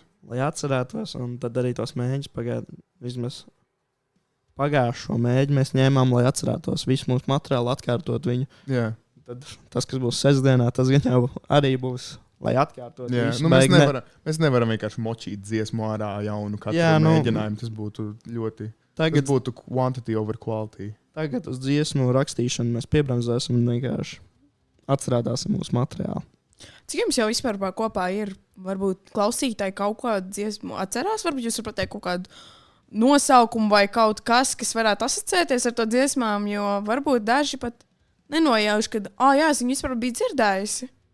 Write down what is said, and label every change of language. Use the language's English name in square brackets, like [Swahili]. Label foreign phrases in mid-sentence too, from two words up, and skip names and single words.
[Latvian] Lai atcerētos, un tad arī tos mēģus vismaz pagājušo mēģi mēs ņēmām, lai atcerētos visu mūsu materiālu, atkārtot viņu. Jā. Tad tas, kas būs sestdienā, tas gan jau arī būs, lai atkārtot visu. Mēs nevaram vienkārši močīt dziesmu ārā jaunu katru mēģinājumu. Tas būtu ļoti... Tas būtu [English] quantity over quality. [Latvian] Tagad uz dziesmu rakstīšanu mēs piebremzēsim un vienkārši atcerētāsim mūsu materiālu. Cik jums jau vispār kopā ir, varbūt klausītāji kaut kādu dziesmu atcerās? Varbūt jūs varat pateikt kaut kādu nosaukumu vai kaut kas varētu asociēties ar to dziesmām, jo varbūt daži pat nenojauš, ka, es viņu vispār biju dzirdējusi.